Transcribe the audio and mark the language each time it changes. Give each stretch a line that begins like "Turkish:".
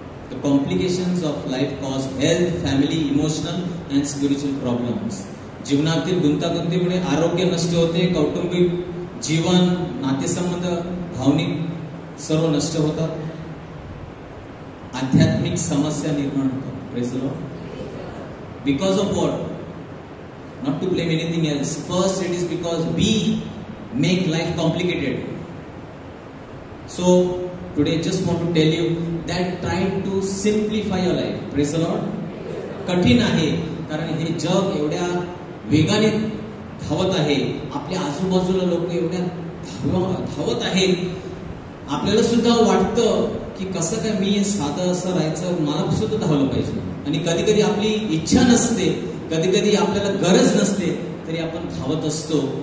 English: The complications of life cause health, family, emotional and spiritual problems.
Marathi: जीवनातील गुंतागुंतीमुळे आरोग्य नष्ट होते, कौटुंबिक जीवन, नातेसंबंध, भावनिक सर्व नष्ट होतात, आध्यात्मिक समस्या निर्माण होतात.
English: Praise the lord. Because of what? Not to blame anything else. First, it is because we make life complicated. So, today just want to tell you that try to simplify your life. Praise the Lord.
Marathi: कठीण आहे कारण हे जग एवढ्या वेगाने धावत आहे, आपल्या आजूबाजूला लोक एवढ्या धावत आहेत, आपल्याला सुद्धा वाटतं की कसं काय मी साधं असं राहायचं, मला सुद्धा धावलं पाहिजे. आणि कधी कधी आपली इच्छा नसते, कधी कधी आपल्याला गरज नसते, तरी आपण धावत असतो.